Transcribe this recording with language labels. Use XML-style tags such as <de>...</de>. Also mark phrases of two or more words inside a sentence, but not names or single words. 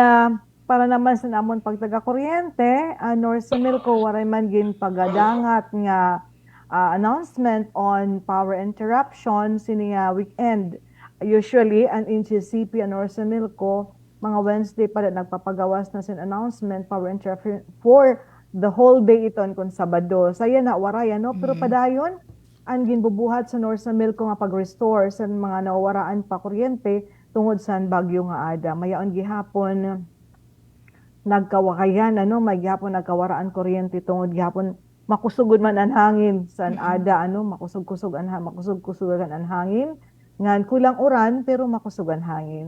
<war>Ngayon para naman sa namon pagtaga kuryente, North Milko waray man gin pagadangat nga</war> <en>announcement on power interruption</en> <war>siniya weekend. Usually an NGCP North Milko mga Wednesday pa nagpapagawas na sin announcement</war> <en>power interruption for the whole day</en> <war>iton kun Sabado. Saya na waray no, pero padayon ang ginbubuhat sa North Milko nga pag-restore sa mga nawawaraan pa kuryente tungod sa bagyo nga ada. Mayaon gihapon nagkawakayan may gihapon nagkawaraan kuryente tungod gihapon makusugod man ang hangin sa ada makusog-kusogan ang hangin ngan kulang uran pero makusog ang hangin.</war>